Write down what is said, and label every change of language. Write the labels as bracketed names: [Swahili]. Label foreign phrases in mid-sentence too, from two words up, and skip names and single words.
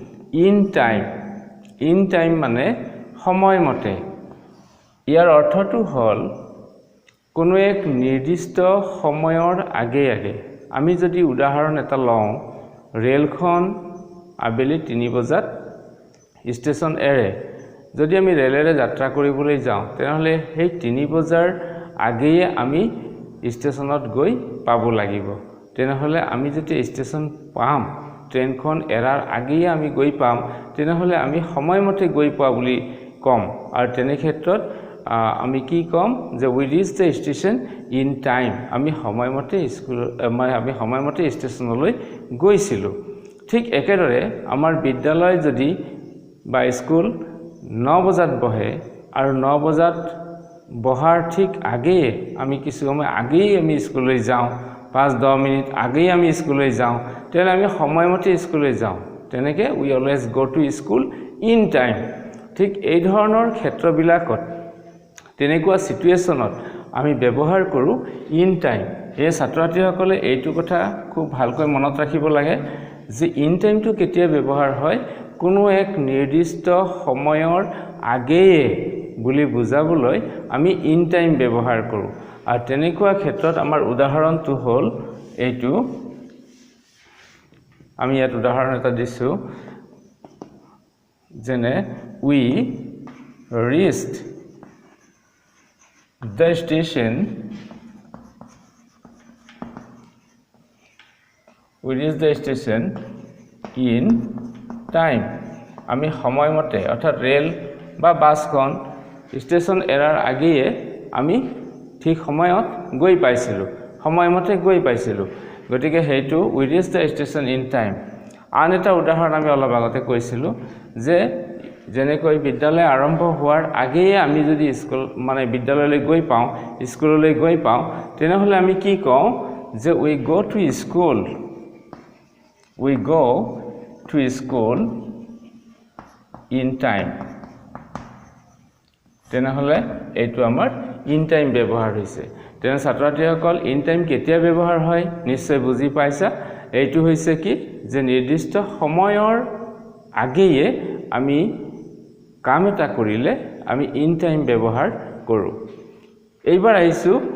[English] in time [Assamese] মানে সময়মতে ইয়াৰ অৰ্থটো হল কোনো এক নিৰ্দিষ্ট সময়ৰ আগে আমি যদি উদাহৰণ এটা লওঁ ৰেলখন আবেলি 3 বজাত ষ্টেচন এৰে যদি আমি ৰেলেৰে যাত্ৰা কৰিবলৈ যাওঁ তেনেহলে সেই 3 বজাৰ আগেয়ে আমি ষ্টেচনত গৈ পাব লাগিব তেনেহলে আমি যদি ষ্টেচন পাম ট্ৰেইনখন এৰাৰ আগেয়ে আমি গৈ পাম তেনেহলে আমি সময়মতে গৈ পোৱা বুলি কম আৰু তেনে ক্ষেত্ৰত আমি কি কম যে [English] we reach the station in time [Assamese] আমি সময়মতে আমি সময়মতে ষ্টেচনলৈ গৈছিলো ঠিক একেদৰে আমাৰ বিদ্যালয় যদি বা স্কুল 9 বজাত বহে আৰু 9 বজাত বহাৰ ঠিক আগেয়ে আমি কিছু সময় আগেই আমি স্কুললৈ যাওঁ 5-10 মিনিট আগেই আমি স্কুললৈ যাওঁ তেনে আমি সময়মতে স্কুললৈ যাওঁ তেনেকে [English] we always go to school in time [Assamese] ঠিক এই ধৰণৰ ক্ষেত্ৰবিলাকত তেনেকুৱা সিচুৱেচনত আমি ব্যৱহাৰ কৰো [English] in time [Assamese] এই ছাত্ৰ-ছাত্ৰীসকলে এইটো কথা খুব ভালকৈ মনত ৰাখিব লাগে যে [English] in timeটো [Assamese] কেতিয়া ব্যৱহাৰ হয় কোনো এক নিৰ্দিষ্ট সময়ৰ আগেয়ে বুলি বুজাবলৈ আমি [English] in time [Assamese] ব্যৱহাৰ কৰো আৰু তেনেকুৱা ক্ষেত্ৰত আমাৰ উদাহৰণটো হ'ল এইটো আমি ইয়াত উদাহৰণ এটা দিছো যেনে [English] we reached the station in time [Assamese] আমি সময়মতে অৰ্থাৎ ৰেল বা বাছখন ষ্টেচন এৰাৰ আগেয়ে আমি ঠিক সময়ত গৈ পাইছিলো গতিকে হেতু [English] we reached the station in time [Assamese] আন এটা উদাহৰণ আমি অলপ আগতে কৈছিলো যে যেনেকৈ বিদ্যালয় আৰম্ভ হোৱাৰ আগেয়ে আমি যদি স্কুল মানে বিদ্যালয়লৈ গৈ পাওঁ স্কুললৈ গৈ পাওঁ তেনেহলে আমি কি কওঁ যে [English] we go to school in time [Assamese] তেনেহলে এইটো আমাৰ [English] in time [Assamese] ব্যৱহাৰ হৈছে তেনে ছাত্ৰ-ছাত্ৰীসকল [English] in time [Assamese] কেতিয়া ব্যৱহাৰ হয় নিশ্চয় বুজি পাইছা এইটো হৈছে কি যে নিৰ্দিষ্ট সময়ৰ আগেয়ে আমি কাম এটা কৰিলে আমি [English] in time [Assamese] ব্যৱহাৰ কৰো এইবাৰ আহিছো